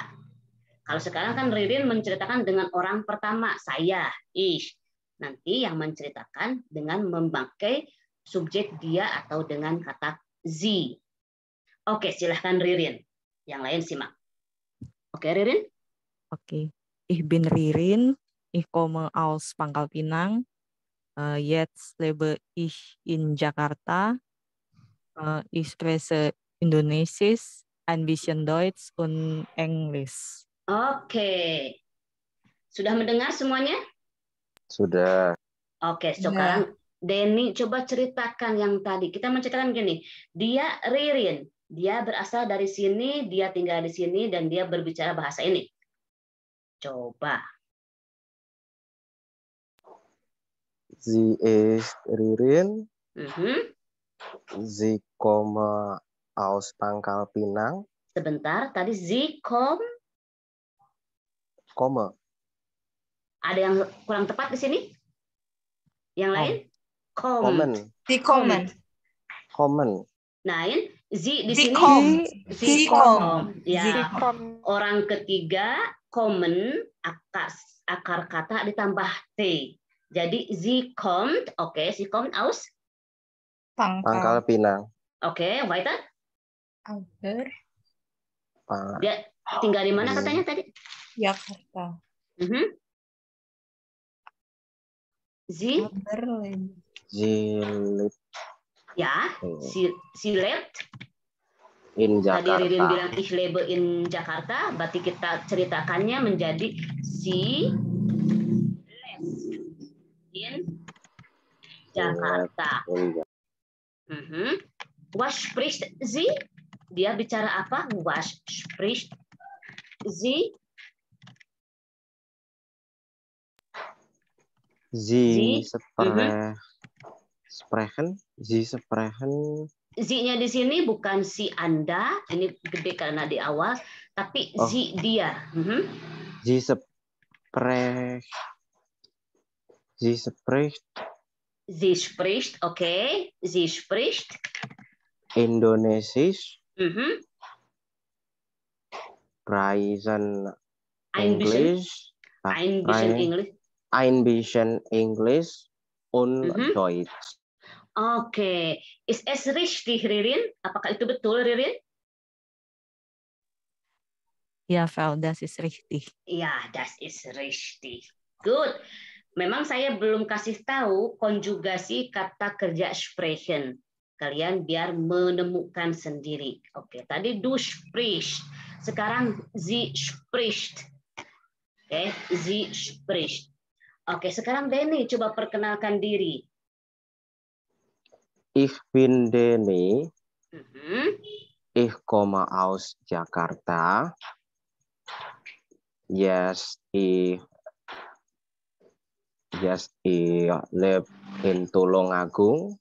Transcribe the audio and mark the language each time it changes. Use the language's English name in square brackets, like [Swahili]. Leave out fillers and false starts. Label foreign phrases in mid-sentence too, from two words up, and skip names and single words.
[Indonesian] Kalau sekarang kan Ririn menceritakan dengan orang pertama, saya, ich. Nanti yang menceritakan dengan memakai subjek dia atau dengan kata sie. Oke, silahkan Ririn. Yang lain simak. Oke, Ririn? Oke. [German] Ich bin Ririn. Ich komme aus Pangkal Pinang. Jetzt lebe ich in Jakarta. Ich spreche Indonesisch, ein bisschen Deutsch und Englisch. [Indonesian] Oke. Sudah mendengar semuanya? Sudah. Oke, sekarang Denny, coba ceritakan yang tadi. Kita menceritakan gini, dia Ririn, dia berasal dari sini, dia tinggal di sini, dan dia berbicara bahasa ini. Coba. [German] Sie ist Ririn. Sie komme aus Pangkal Pinang. [Indonesian] Sebentar, tadi [German] sie komme. [Indonesian] Ada yang kurang tepat di sini? Yang lain? [German] Kommen. Nein, sie di Sie [Indonesian] sini. [German] Sie [Indonesian] Ya. Orang ketiga, kommen, akar kata ditambah T. Jadi [German] sie kommt, [Indonesian] oke, [German] sie kommt aus Pangkal Pinang. [Indonesian] Oke, [German] weiter. Aber. [Indonesian] Dia tinggal di mana katanya tadi? Jakarta. [German] Sie lebt. Ya, sie lebt. In [Indonesian] Tadi [German] Jakarta. [Indonesian] Ririn bilang [German] ich lebe in Jakarta, [Indonesian] berarti kita ceritakannya menjadi [German] sie lebt in Jakarta. Was spricht sie? [Indonesian] Dia bicara apa? [German] Was spricht sie? Sie sprechen [Indonesian] Z-nya di sini bukan si Anda, ini gede karena di awal, tapi Z dia. [German] Sie spricht. Sie spricht. Sie spricht, okay. Sie spricht. Indonesisch. Reisen Englisch. Ein bisschen Englisch. Ein bisschen Englisch und Deutsch. Oke, is es richtig, Ririn? [Indonesian] Apakah itu betul, Ririn? [German] Ja, Frau, das ist richtig. Ya, das ist richtig. [English] Good. [Indonesian] Memang saya belum kasih tahu konjugasi kata kerja sprechen. Kalian biar menemukan sendiri. Oke, tadi [German] du sprichst. [Indonesian] Sekarang [German] sie spricht. Oke, sie spricht. [Indonesian] Oke, sekarang Denny coba perkenalkan diri. [German] Ich bin Denny. Ich komme aus Jakarta. Yes, ich live in Tulungagung.